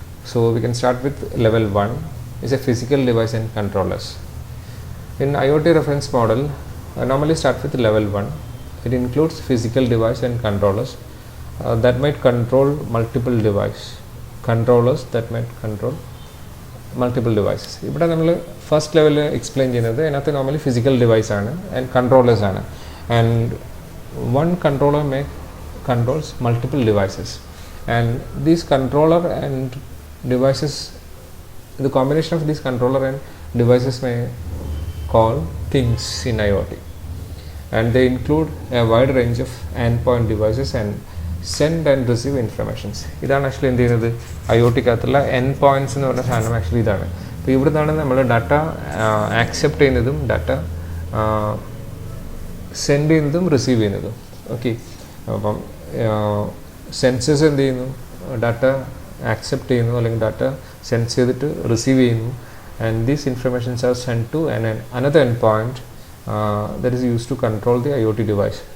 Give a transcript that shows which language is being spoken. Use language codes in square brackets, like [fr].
[en] So we can start with level 1 is a physical device and controllers. In IoT reference model, I normally start with level 1. It includes physical device and controllers that might control multiple device controllers that might control multiple devices. [ml] ഇവിടെ നമ്മൾ first level explain ചെയ്യുന്നത് അതിനകത്ത് normally physical device ആണ് and controllers ആണ്. [en] And one controller may controls multiple devices, and these controller and devices, the combination of these controller and devices may call things in IoT, and they include a wide range of endpoint devices and send and receive informations. [ml] ഇതാണ് actually എന്ത് ചെയ്യുന്നത് IoTക്കകത്തുള്ള end points എന്ന് പറഞ്ഞ സാധനം actually ഇതാണ്. അപ്പോൾ ഇവിടുന്നാണ് നമ്മൾ ഡാറ്റ ആക്സെപ്റ്റ് ചെയ്യുന്നതും ഡാറ്റ സെൻഡ് ചെയ്യുന്നതും റിസീവ് ചെയ്യുന്നതും. ഓക്കെ, അപ്പം സെൻസേഴ്സ് എന്ത് ചെയ്യുന്നു, ഡാറ്റ ആക്സെപ്റ്റ് ചെയ്യുന്നു അല്ലെങ്കിൽ ഡാറ്റ സെൻസ് ചെയ്തിട്ട് റിസീവ് ചെയ്യുന്നു, [en] And these informations are send to another end point that is use to control the IoT device.